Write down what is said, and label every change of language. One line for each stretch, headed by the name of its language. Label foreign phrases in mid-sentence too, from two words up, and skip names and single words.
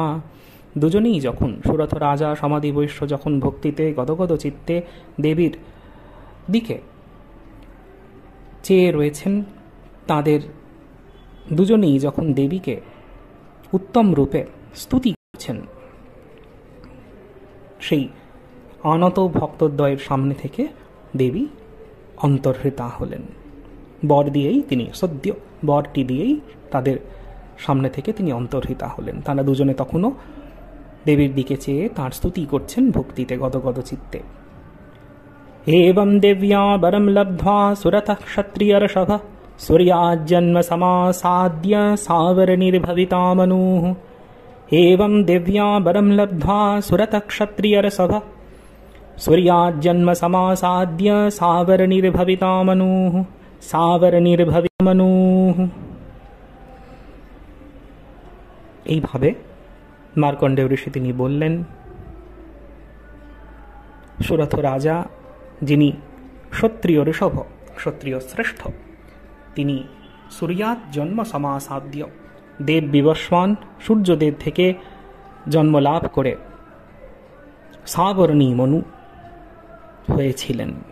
Bangla: দুজনেই যখন, সুরথ রাজা সমাধি বৈশ্য যখন ভক্তিতে গদগদ চিত্তে দেবীর দিকে চেয়ে রয়েছেন, তাদের দুজনেই যখন দেবীকে উত্তম রূপে স্তুতি করছেন, সেই আনত ভক্তদ্বয়ের সামনে থেকে দেবী অন্তর্হিতা হলেন। বর দিয়েই তিনি, সদ্য বরটি দিয়েই তাদের সামনে থেকে তিনি অন্তর্হিতা হলেন। তারা দুজনে তখনও দেবীর দিকে চেয়ে তাঁর স্তুতি করছেন ভক্তিতে গদগদ চিত্তে।
Sanskrit: एवं देव्या वरं लब्ध्वा सुरतः क्षत्रियर्षभ सूर्याज्जन्म समासाद्य सावरणिर्भविता मनुः। एवं देव्या वरं लब्ध्वा सुरतः क्षत्रियर्षभ सूर्याज्जन्म समासाद्य सावरणिर्भविता मनुः। सावरणिर्भविता मनुः।
Bangla: এইভাবে মার্কণ্ডেয় ঋষি তিনি বললেন, সুরথ রাজা যিনি ক্ষত্রিয় ঋষভ, ক্ষত্রিয় শ্রেষ্ঠ, তিনি
Sanskrit: সূর্যাত জন্ম সমাসাদ্য,
Bangla: দেব বিবস্বান, সূর্যদেব থেকে জন্ম লাভ করে সাবর্ণী মনু হয়েছিলেন।